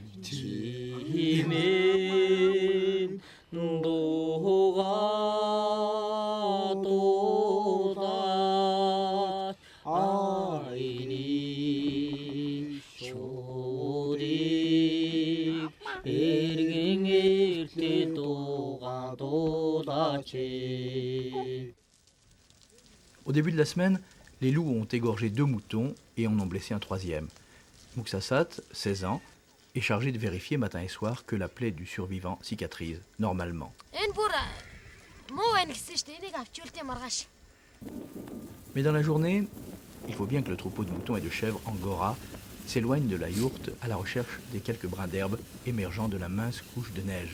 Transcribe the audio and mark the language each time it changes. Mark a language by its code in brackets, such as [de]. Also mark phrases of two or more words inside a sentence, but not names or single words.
[mn] чимэн дуугаа айни шуудыг эргэн эртээ дуугаа дуудаач. [fr] Au début de la semaine, les loups ont égorgé 2 moutons et en ont blessé un 3e. Muksassat, 16 ans, est chargé de vérifier matin et soir que la plaie du survivant cicatrise normalement. Mais dans la journée, il faut bien que le troupeau de moutons et de chèvres angora s'éloigne de la yourte à la recherche des quelques brins d'herbe émergeant de la mince couche de neige.